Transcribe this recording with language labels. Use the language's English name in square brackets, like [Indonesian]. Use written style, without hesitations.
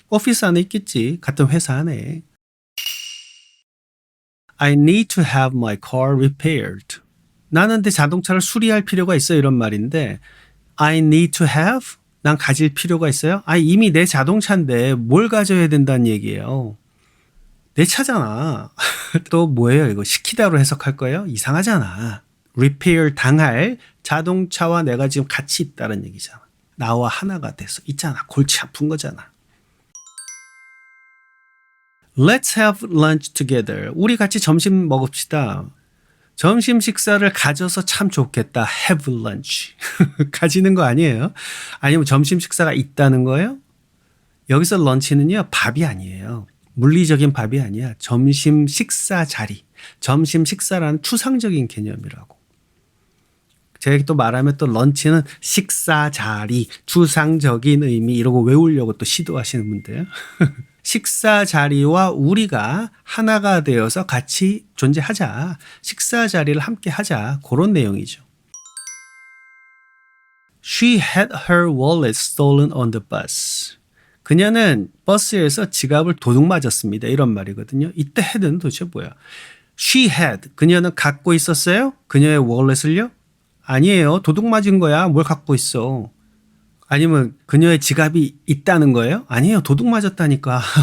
[Korean] 오피스 안에 있겠지. 같은 회사 안에. [English] I need to have my car repaired. [Korean] 나는 내 자동차를 수리할 필요가 있어 이런 말인데 [English] I need to have? [Korean] 난 가질 필요가 있어요? 이미 내 자동차인데 뭘 가져야 된다는 얘기예요. 내 차잖아. 또 뭐예요 이거? 시키다로 해석할 거예요? 이상하잖아. repair 당할 자동차와 내가 지금 같이 있다는 얘기잖아. 나와 하나가 돼서 있잖아. 골치 아픈 거잖아. [English] Let's have lunch together. [Korean] 우리 같이 점심 먹읍시다. 점심 식사를 가져서 참 좋겠다. [English] have lunch. [Korean] 가지는 거 아니에요? 아니면 점심 식사가 있다는 거예요? 여기서 런치는요. 밥이 아니에요. 물리적인 밥이 아니야. 점심 식사 자리. 점심 식사라는 추상적인 개념이라고. 제가 또 말하면 또 런치는 식사 자리, 추상적인 의미 이러고 외우려고 또 시도하시는 분들. 식사 자리와 우리가 하나가 되어서 같이 존재하자. 식사 자리를 함께 하자. 그런 내용이죠. [English] She had her wallet stolen on the bus. [Korean] 그녀는 버스에서 지갑을 도둑 맞았습니다. 이런 말이거든요. 이때 had는 도대체 뭐야? [English] She had. [Korean] 그녀는 갖고 있었어요? 그녀의 월렛을요? 아니에요. 도둑 맞은 거야. 뭘 갖고 있어? 아니면 그녀의 지갑이 있다는 거예요? 아니에요. 도둑 맞았다니까.